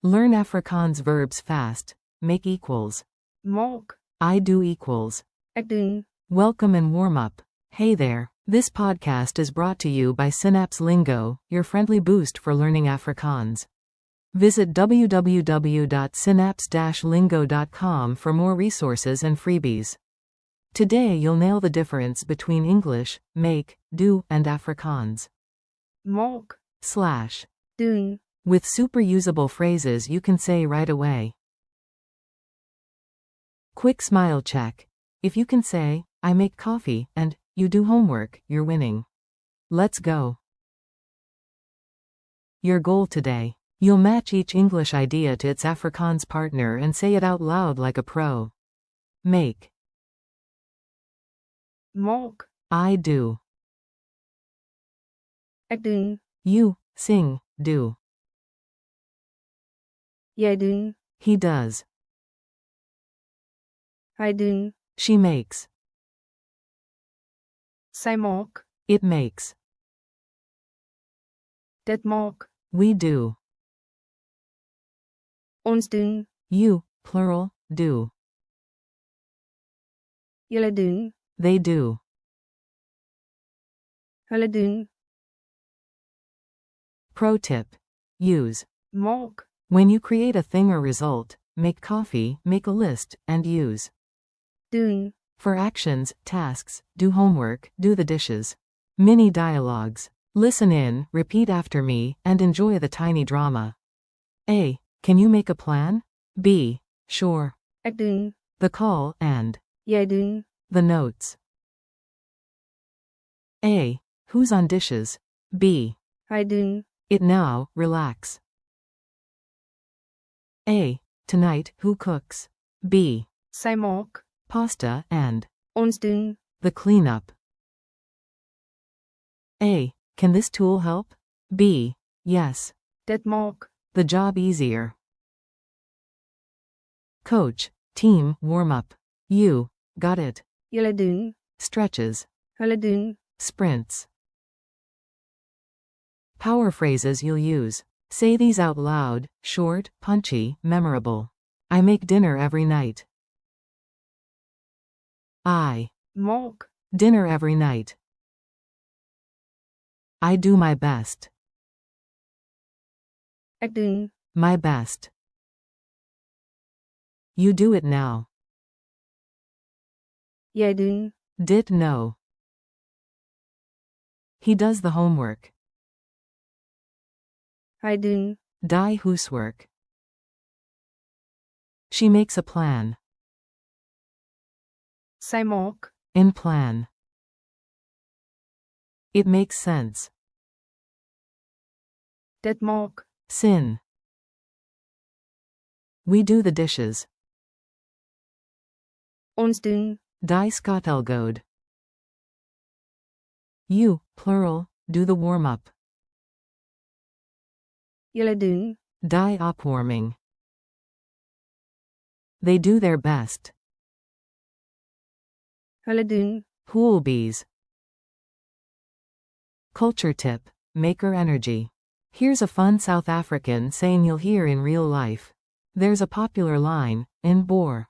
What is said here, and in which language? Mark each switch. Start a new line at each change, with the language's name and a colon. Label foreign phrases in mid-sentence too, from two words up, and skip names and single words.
English: Learn Afrikaans verbs fast. Make equals.
Afrikaans: maak,
English: I do equals.
Afrikaans: ek doen.
English: Welcome and warm up. Hey there. This podcast is brought to you by Synapse Lingo, your friendly boost for learning Afrikaans. Visit www.synapse-lingo.com for more resources and freebies. Today you'll nail the difference between English, make, do, and Afrikaans.
Afrikaans: Maak, / doen.
English: With super usable phrases you can say right away. Quick smile check. If you can say, I make coffee, and you do homework, you're winning. Let's go. Your goal today. You'll match each English idea to its Afrikaans partner and say it out loud like a pro. Make.
Afrikaans: Maak,
English: I do.
Afrikaans: ek doen.
English: You, sing, do.
Afrikaans: Jy doen.
English: He does.
Afrikaans: Hy doen.
English: She makes.
Afrikaans: Sy maak.
English: It makes.
Afrikaans: Dit maak.
English: We do.
Afrikaans: Ons doen.
English: You, plural, do.
Afrikaans: Julle doen.
English: They do.
Afrikaans: Hulle doen.
English: Pro tip. Use.
Afrikaans: Maak.
English: When you create a thing or result, make coffee, make a list, and use.
Afrikaans: Doen.
English: For actions, tasks, do homework, do the dishes. Mini dialogues. Listen in, repeat after me, and enjoy the tiny drama. A. Can you make a plan? B. Sure.
Afrikaans: Ek doen.
English: The call, and
Afrikaans: Jy doen.
English: the notes. A. Who's on dishes? B.
Afrikaans: Hy doen.
English: It now, relax. A. Tonight, who cooks? B.
Afrikaans: Sy maak.
English: Pasta, and
Afrikaans: Ons doen.
English: the cleanup. A. Can this tool help? B. Yes.
Afrikaans: Dit maak.
English: The job easier. Coach, team, warm up. You, got it.
Afrikaans: Julle doen.
English: Stretches,
Afrikaans: Hulle doen.
English: sprints. Power phrases you'll use. Say these out loud, short, punchy, memorable. I make dinner every night. I
Afrikaans: Maak.
English: dinner every night. I do my best.
Afrikaans: Ek doen.
English: My best. You do it now.
Afrikaans: Jy doen.
English: Did know. He does the homework.
Afrikaans: Hy doen. Die huiswerk.
English: She makes a plan.
Afrikaans: Sy maak. In plan.
English: It makes sense.
Afrikaans: Dit maak. Sin.
English: We do the dishes.
Afrikaans: Ons doen. Die skotelgoed.
English: You, plural, do the warm-up.
Afrikaans: Julle doen. Die opwarming.
English: They do their best.
Afrikaans: Hulle doen. Poolbees.
English: Culture tip. Maker energy. Here's a fun South African saying you'll hear in real life. There's a popular line, in bore.